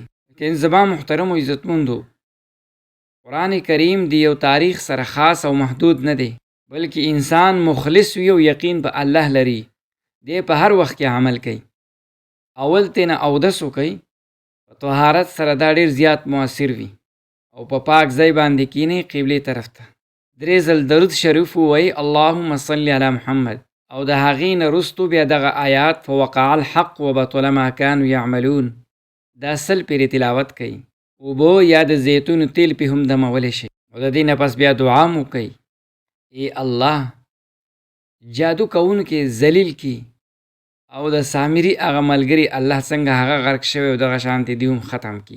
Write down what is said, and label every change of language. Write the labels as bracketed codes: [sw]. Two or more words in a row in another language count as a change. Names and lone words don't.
[ps] لیکن زما محترم و عزتمندو، قرآن کریم د یو تاریخ سره خاص او محدود نه دی، بلکې انسان مخلص وي او یقین په الله لري، دی په هر وخت کې عمل کوي. اول تینا اودس وکئ، په طهارت سره دا ډیر زیات مؤثر وي او په پاک ځای باندې کینئ قبلې طرف ته. 3 ځل درود شریف ووایئ [ar] اللهم صل علی محمد [ps] او د هغې نه وروستو بیا دغه آیات [ar] فوقع الحق وبطل ما كانوا يعملون [ps] دا 100 پیرې تلاوت کوي. اوبه یا د زیتون تیل پې هم دمولی شي او د دې نه پس بیا دعا مو کوي، ای الله جادو کوونکې ذلیل کی او د سامري هغه ملګري الله څنګه هغه غرق شوی او دغه شانتې دې هم ختم کی.